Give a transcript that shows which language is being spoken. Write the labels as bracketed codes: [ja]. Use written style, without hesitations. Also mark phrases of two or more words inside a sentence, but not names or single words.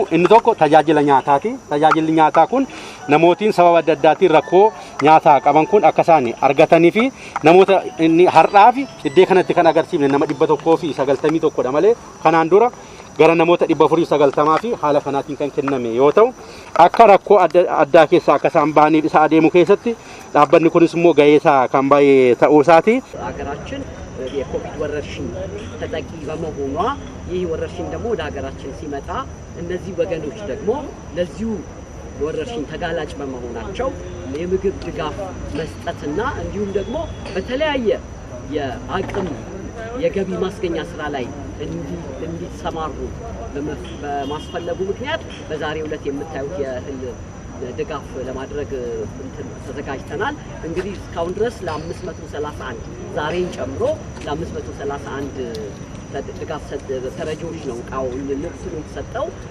[om] Inni tokko tajaajila nyaataati. Tajaajilli nyaataa kun namootiin sababa adda addaatiin rakkoo nyaataa qaban kun akka isaan argatanii fi namoota inni har'aa fi iddoo kanatti kan agarsiifne nama 191 dha malee kanaan dura gara namoota 490 fi haala kanaatiin kan kenname yoo ta'u, akka rakkoo addaa keessaa akka isaan ba'aniif isa adeemu keessatti dhaabbanni kunis immoo gahee isaa kan baay'ee ta'uu isaati. [am] ሀገራችን የኮቪድ ወረርሽኝ ተጠቂ በመሆኗ ይህ ወረርሽኝ ደግሞ ወደ ሀገራችን ሲመጣ እነዚህ ወገኖች ደግሞ ለዚሁ ወረርሽኝ ተጋላጭ በመሆናቸው የምግብ ድጋፍ መስጠትና እንዲሁም ደግሞ በተለያየ የአቅም የገቢ ማስገኛ ስራ ላይ እንዲሰማሩ በማስፈለጉ ምክንያት በዛሬው ዕለት የምታዩት የእህል ድጋፍ ለማድረግ ተዘጋጅተናል። እንግዲህ እስካሁን ድረስ ለ531 ዛሬን ጨምሮ ለ531 ድጋፍ ተረጂዎች ነው እቃው ልብሱን የተሰጠው